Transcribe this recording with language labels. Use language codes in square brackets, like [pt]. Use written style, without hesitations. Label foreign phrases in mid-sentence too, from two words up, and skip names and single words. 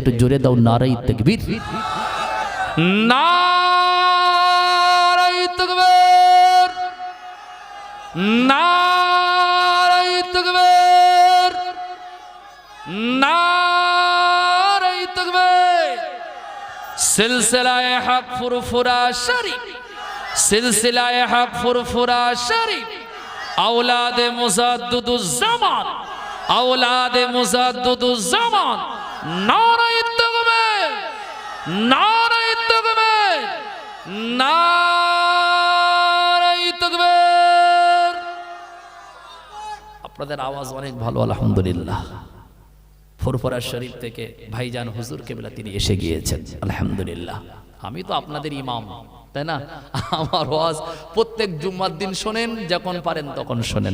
[bn] একটু জোরে দাও [ur] نعرۂ تکبیر، نعرۂ تکبیر، نعرۂ تکبیر، نعرۂ تکبیر. [bn] সিলসিলায়ে হক ফুরফুরা শরীফ, সিলসিলায়ে হক ফুরফুরা শরীফ। [ur] اولاد مجدد الزمان، اولاد مجدد الزمان. نعرۂ تکبیر، نعرۂ تکبیر، نعرۂ تکبیر. [bn] আপনাদের আওয়াজ অনেক ভালো আলহামদুলিল্লাহ। ফুরফুরা শরীফ থেকে ভাইজান হুজুর কেবলা তিনি এসে গিয়েছেন আলহামদুলিল্লাহ। আমি তো আপনাদের ইমাম, তাই না? আমার ওয়াজ প্রত্যেক জুম্মার দিন শোনেন, যখন পারেন তখন শোনেন।